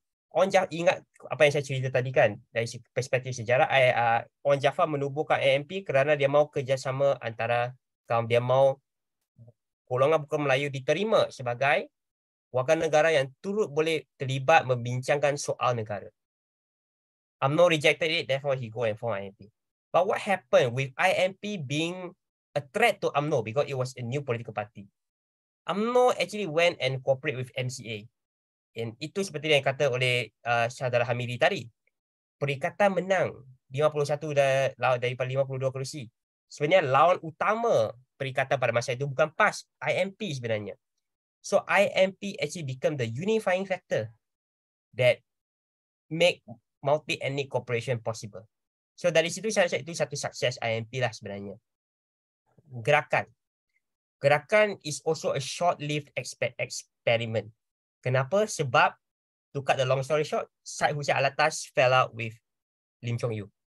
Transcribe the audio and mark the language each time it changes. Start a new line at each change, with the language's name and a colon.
Malay: Wan Jaafar, ingat apa yang saya cerita tadi kan, dari perspektif sejarah, Wan Jaafar menubuhkan IMP kerana dia mahu kerjasama antara kaum, dia mahu golongan bukan Melayu diterima sebagai warga negara yang turut boleh terlibat membincangkan soal negara.
English: UMNO rejected it, therefore he go and form IMP. But what happened with IMP being a threat to UMNO because it was a new political party? UMNO actually went and cooperate with MCA.
Malay: And itu seperti yang kata oleh Saudara Hamidi tadi. Perikatan menang 51 daripada 52 kerusi. Sebenarnya lawan utama perikatan pada masa itu bukan PAS, IMP sebenarnya.
English: So IMP actually become the unifying factor that make multi-ethnic cooperation possible.
Malay: So dari situ saya rasa itu satu sukses IMP lah sebenarnya.
English: Gerakan is also a short-lived experiment.
Malay: Kenapa?
English: Sebab, to cut the long story short, Syed Hussein Alatas fell out with Lim Chong You.